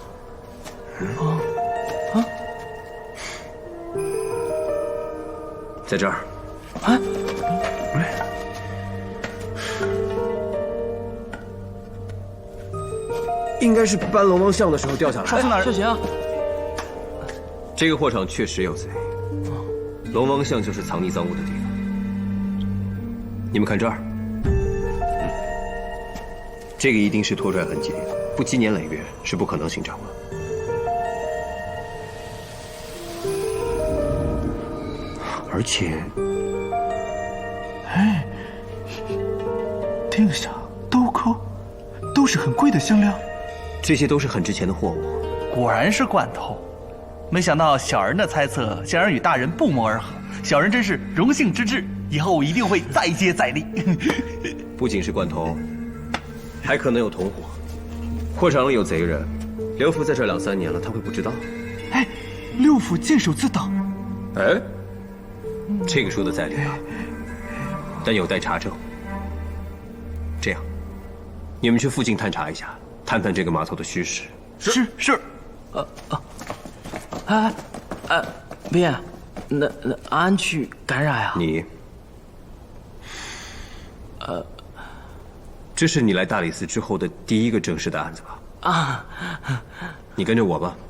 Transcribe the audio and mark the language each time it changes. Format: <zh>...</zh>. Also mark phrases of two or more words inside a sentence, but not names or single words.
<zh>在這兒。應該是搬龍王像的時候掉下來。少卿大人，少卿，這個貨場確實有賊，龍王像就是藏匿贓物的地方。你們看這兒，這個一定是拖拽痕跡，不積年累月是不可能形成的。而且，哎，釘上、兜扣，都是很貴的香料。這些都是很值錢的貨物。果然是慣偷，沒想到小人的猜測竟然與大人不謀而合，小人真是榮幸之至，以後我一定會再接再厲。不僅是慣偷，還可能有同夥。貨場裡有賊人，劉福在這2、3年了，他會不知道？哎，劉福監守自盜。哎，這個說的在理啊，但有待查證。這樣，你們去附近探查一下。探探這個碼頭的虛實。是。別，那俺去幹啥呀？你，這是你來大理寺之後的第一個正式的案子吧？啊，你跟着我吧。</zh>